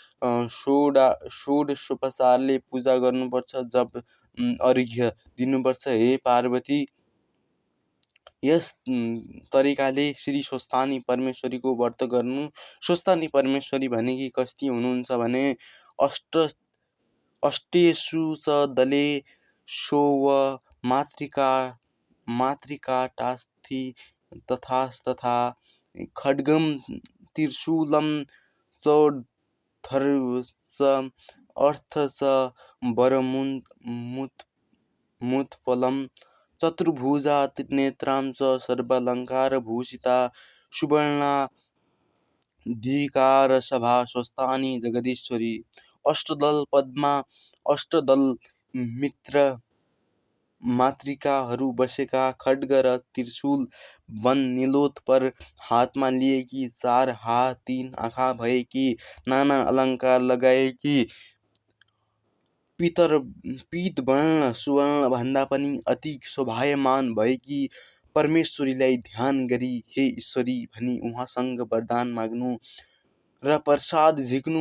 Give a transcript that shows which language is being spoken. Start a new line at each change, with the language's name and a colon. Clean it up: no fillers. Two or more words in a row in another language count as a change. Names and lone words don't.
Nepali: षोडशोपचारले पूजा गर्नुपर्छ। जप अर्घ्य दिनुपर्छ। हे पार्वती, यस तरिकाले श्री स्वस्तानी परमेश्वरीको व्रत गर्नु। स्वस्तानी परमेश्वरी भनेकी कस्ती हुनुहुन्छ भने
Sanskrit: अष्टेषु च दलेषु मातृकाटास्थि तथा खड्गम त्रिशूलं चोद्धर्च अर्थ च वरमुत्फलं चतुर्भुजा नेत्रां च सर्वालङ्कारभूषिता सुवर्णाधिकार सभा स्वस्तानी जगदीश्वरी।
Nepali: अष्टदल पद्मा, अष्टदल मित्र मातृकाहरू बसेका खड्ग र त्रिशूल वन नीलोत पर हातमा लिएकी, 4 हात 3 आँखा भएकी, नाना अलङ्कार लगाएकी, पीतवर्ण सुवर्ण भन्दा पनि अति शोभायमान भएकी परमेश्वरीलाई ध्यान गरी हे ईश्वरी भनी उहाँसँग वरदान माग्नु र प्रसाद झिक्नु।